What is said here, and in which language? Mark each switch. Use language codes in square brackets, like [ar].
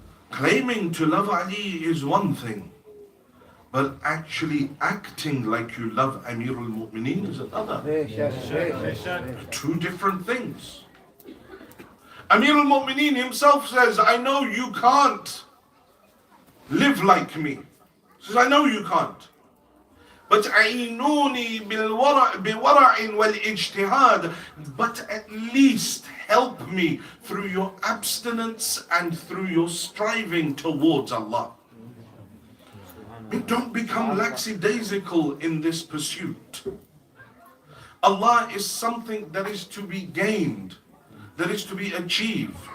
[en] Claiming to love Ali is one thing, but actually acting like you love Amir al-Mu'mineen is another. Two different things. Amir al-Mu'mineen himself says, I know you can't live like me. He says, I know you can't. But [ar] عينوني بورع والاجتهاد. [en] But at least help me through your abstinence and through your striving towards Allah. Don't become lackadaisical in this pursuit. Allah is something that is to be gained, that is to be achieved.